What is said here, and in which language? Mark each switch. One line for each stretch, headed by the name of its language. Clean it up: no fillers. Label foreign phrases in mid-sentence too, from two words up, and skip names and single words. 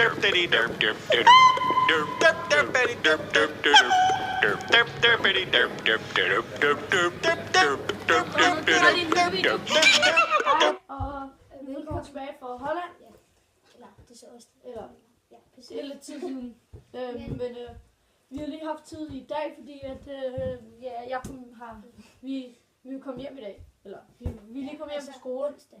Danish: bitty derp derp derp derp derp derp bitty derp derp derp derp derp derp bitty derp derp derp derp derp derp derp derp derp derp derp. Og velkommen tilbage fra Holland. Eller, det er så også. Eller, Ja, præcis. det er lidt tid siden. Men vi har lige haft tid i dag, fordi at vi vil komme hjem i dag. Eller, vi er lige kommet hjem fra skole. Onsdag.